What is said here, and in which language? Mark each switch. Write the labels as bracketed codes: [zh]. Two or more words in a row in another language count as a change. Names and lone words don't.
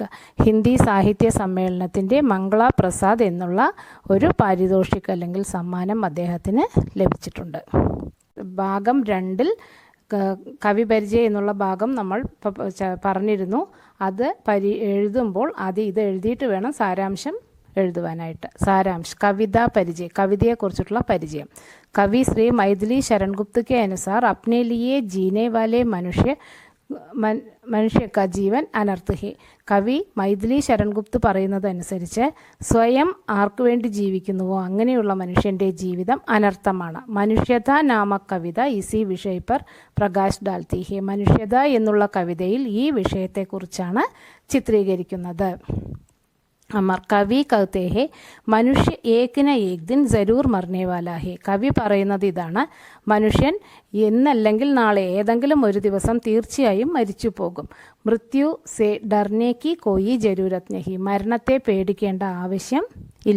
[ml] ഹിന്ദി സാഹിത്യ സമ്മേളനത്തിൻ്റെ മംഗള പ്രസാദ് എന്നുള്ള ഒരു പാരിതോഷിക് അല്ലെങ്കിൽ സമ്മാനം അദ്ദേഹത്തിന് ലഭിച്ചിട്ടുണ്ട്. ഭാഗം 2-ൽ കവി പരിചയം എന്നുള്ള ഭാഗം നമ്മൾ പറഞ്ഞിരുന്നു. അത് എഴുതുമ്പോൾ ഇത് എഴുതിയിട്ട് വേണം സാരാംശം എഴുതുവാനായിട്ട്. സാരാംശ് കവിതാ പരിചയം, കവിതയെക്കുറിച്ചിട്ടുള്ള പരിചയം. [hi] कवि श्री मैथिली शरण गुप्त के अनुसार अपने लिए जीने वाले मनुष्य का जीवन अनर्थ है. [ml] കവി മൈഥിലി ശരൺ ഗുപ്ത് പറയുന്നതനുസരിച്ച് സ്വയം ആർക്കു വേണ്ടി ജീവിക്കുന്നുവോ അങ്ങനെയുള്ള മനുഷ്യൻ്റെ ജീവിതം അനർത്ഥമാണ്. [hi] मनुष्यता नाम कविता इसी विषय पर प्रकाश डालती है. [ml] മനുഷ്യത എന്നുള്ള കവിതയിൽ ഈ വിഷയത്തെക്കുറിച്ചാണ് ചിത്രീകരിക്കുന്നത്. [hi] अमर कवि कहते हैं मनुष्य एक न एक दिन ज़रूर मरने वाला है. [ml] കവി പറയുന്നത് ഇതാണ്: മനുഷ്യൻ എന്നല്ലെങ്കിൽ നാളെ ഏതെങ്കിലും ഒരു ദിവസം തീർച്ചയായും മരിച്ചു പോകും. [hi] मृत्यु से डरने की कोई ज़रूरत नहीं. [ml] മരണത്തെ പേടിക്കേണ്ട ആവശ്യം ഇല്ല.